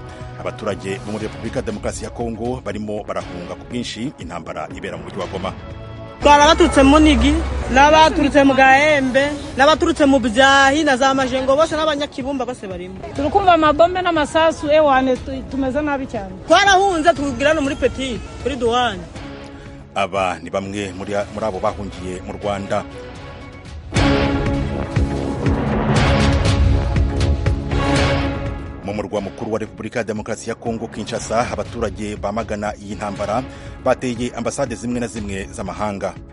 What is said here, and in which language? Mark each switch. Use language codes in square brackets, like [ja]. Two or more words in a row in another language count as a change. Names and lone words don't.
[rw] Abaturage bo muri Republika Demokarasi ya Kongo barimo barahunga ku bwinshi intambara ibera mu mujyi wa Goma. Twarabaturutse mu Nigi, n'abaturutse mu Gahembe, n'abaturutse mu Byahi na za Majengo, bose n'abanyakibumba bose barimo. Turukumva amabombe n'amasasu ewane tumeze nabi cyane. Twarahunze tugirana muri Petit kuri Douane. Aba ni bamwe muri abo bahungiye mu Rwanda. Mu murwa mukuru wa Republika Demokarasi ya Kongo Kinshasa, abaturage bamagana iyi ntambara bateye ambasade zimwe na zimwe z'amahanga.